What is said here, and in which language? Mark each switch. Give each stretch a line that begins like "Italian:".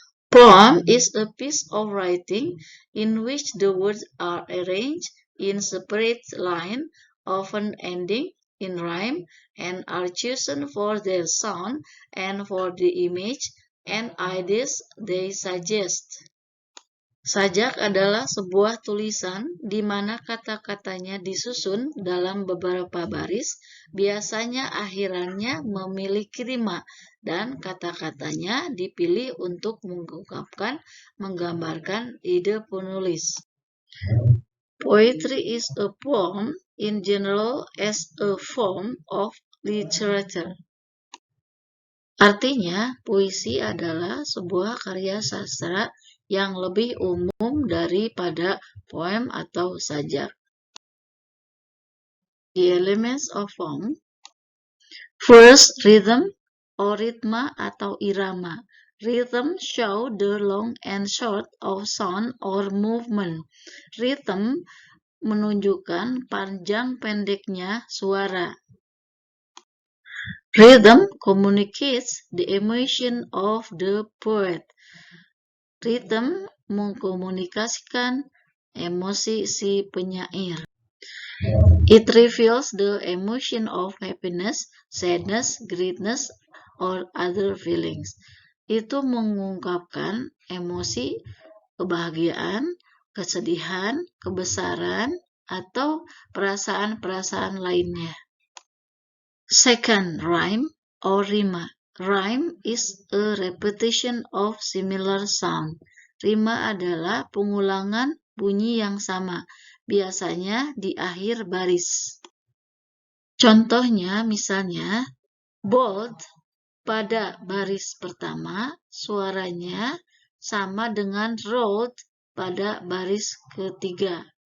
English: Poem is a piece of writing in which the words are arranged in separate lines, often ending in rhyme, and are chosen for their sound and for the image and ideas they suggest.
Indonesian: Sajak adalah sebuah tulisan di mana kata-katanya disusun dalam beberapa baris, biasanya akhirannya memiliki rima, dan kata-katanya dipilih untuk menggambarkan ide penulis.
English: Poetry is a poem in general as a form of literature.
Indonesian: Artinya, puisi adalah sebuah karya sastra yang lebih umum daripada poem atau sajak.
English: The elements of poem. First, rhythm or
Indonesian: ritma atau irama.
English: Rhythm show the long and short of sound or movement.
Indonesian: Rhythm menunjukkan panjang pendeknya suara.
English: Rhythm communicates the emotion of the poet.
Indonesian: Rhythm mengkomunikasikan emosi si penyair.
English: It reveals the emotion of happiness, sadness, greatness, or other feelings.
Indonesian: Itu mengungkapkan emosi kebahagiaan, kesedihan, kebesaran, atau perasaan-perasaan lainnya.
English: Second, rhyme or rima. Rhyme is a repetition of similar sound.
Indonesian: Rima adalah pengulangan bunyi yang sama, biasanya di akhir baris. Contohnya misalnya, bold pada baris pertama suaranya sama dengan rolled pada baris ketiga.